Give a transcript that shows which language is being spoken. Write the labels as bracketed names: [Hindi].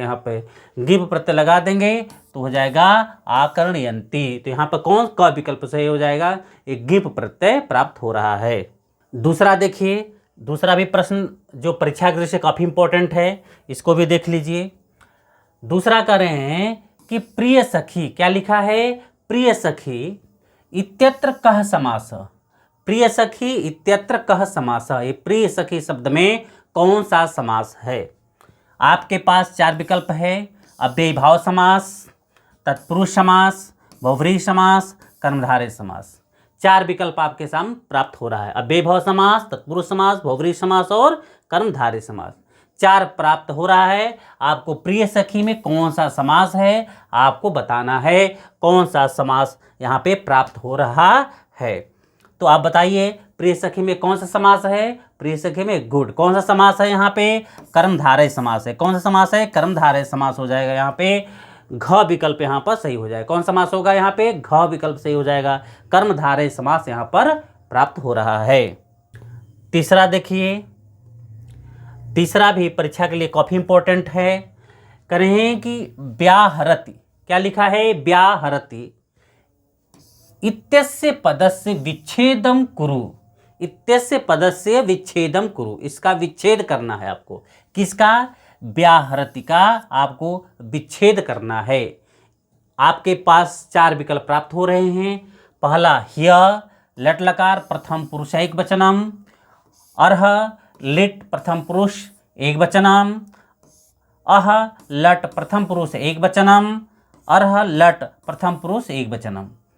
[Hindi] यहाँ पे गिप प्रत्यय लगा देंगे तो हो जाएगा आकर्णयन्ति। तो यहाँ पर कौन क विकल्प सही हो जाएगा? एक गिप प्रत्यय प्राप्त हो रहा है। दूसरा देखिए, दूसरा भी प्रश्न जो परीक्षा की दृष्टि से काफ़ी इंपॉर्टेंट है, इसको भी देख लीजिए। दूसरा कह रहे हैं कि प्रिय सखी। क्या लिखा है? [Sanskrit] प्रिय सखी इत्यत्र कः समास। प्रिय सखी इत्यत्र कः समास। [Hindi] ये प्रिय सखी शब्द में कौन सा समास है? आपके पास 4 विकल्प है। अव्ययीभाव समास, तत्पुरुष समास, बहुव्रीहि समास, कर्मधारय समास। 4 विकल्प आपके सामने प्राप्त हो रहा है। अव्ययीभाव समास, तत्पुरुष समास, बहुव्रीहि समास और कर्मधारय समास। 4 प्राप्त हो रहा है। आपको प्रिय सखी में कौन सा समास है आपको बताना है। कौन सा समास यहाँ पे प्राप्त हो रहा है, तो आप बताइए प्रिय सखी में कौन सा समास है? प्रिय सखी में गुड। कौन सा समास है यहाँ पे? कर्मधारय समास है। कौन सा समास है? कर्मधारय समास हो जाएगा। यहाँ पे घ विकल्प यहाँ पर सही हो जाएगा। कौन समास होगा यहाँ पे? घ विकल्प सही हो जाएगा। कर्मधारय समास यहाँ पर प्राप्त हो रहा है। तीसरा देखिए, तीसरा भी परीक्षा के लिए काफ़ी इंपॉर्टेंट है। कह रहे हैं कि व्याहरति। क्या लिखा है? [Sanskrit] व्याहरति इत्यस्य पदस्य विच्छेदम कुरु। इत्यस्य पदस्य विच्छेदम कुरु। [Hindi] इसका विच्छेद करना है आपको। किसका? व्याहरति का आपको विच्छेद करना है। आपके पास 4 विकल्प प्राप्त हो रहे हैं। पहला ह्य, लट लकार प्रथम पुरुष एकवचनम, अर्ह लिट प्रथम पुरुष एकवचनम, अह लट प्रथम पुरुष एकवचनम, अर्ह लट प्रथम पुरुष एकवचनम।